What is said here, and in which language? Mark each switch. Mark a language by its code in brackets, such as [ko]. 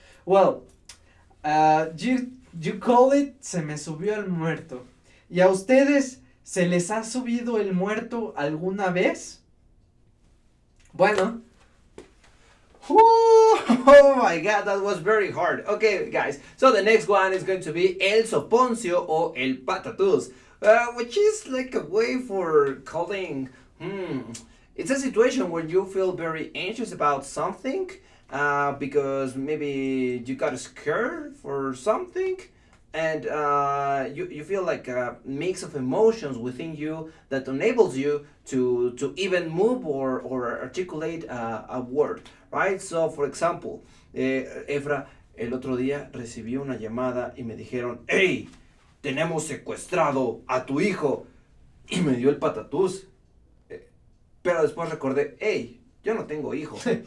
[en] Well, you call it [es] se me subió el muerto. Y a ustedes ¿Se les ha subido el muerto alguna vez? Bueno. [en] Oh my god, that was very hard. Okay, guys, so the next one is going to be el soponcio o el patatús, which is like a way for calling, it's a situation where you feel very anxious about something, because maybe you got scared for something, and you feel like a mix of emotions within you that enables you to even move or articulate a word, right? [es] So, for example, Efra, el otro día recibí una llamada y me dijeron, hey, tenemos secuestrado a tu hijo, y me dio el patatús, pero después recordé, hey, yo no tengo hijo.